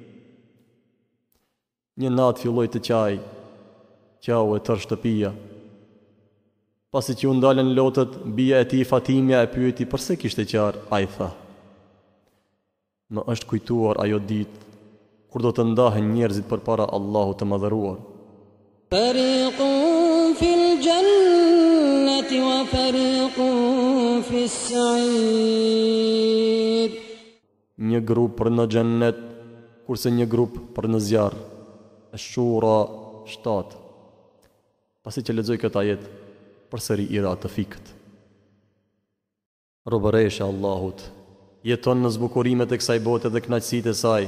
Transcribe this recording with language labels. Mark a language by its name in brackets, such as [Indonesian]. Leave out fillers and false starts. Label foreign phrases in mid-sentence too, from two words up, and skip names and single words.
[Albanian] Një natë filloi të qau e tër shtëpia. Pasi që u ndalën lotët, bija e tij Fatimja e pyeti pse kishte qarë. Ai tha: më është kujtuar ajo ditë kur do të ndahen njerëzit përpara Allahut të madhëruar. [Arabic] فريق في الجنة وفريق في السعير. [Albanian] Një grup për në xhennet, kurse një grup për në zjarr. Ash-Shura 7. Pasi që lexoj këtë ajet, përsëri ira të fikët. Robëresha Allahut jeton në zbukurimet e kësaj bote dhe kënaqësitë e saj.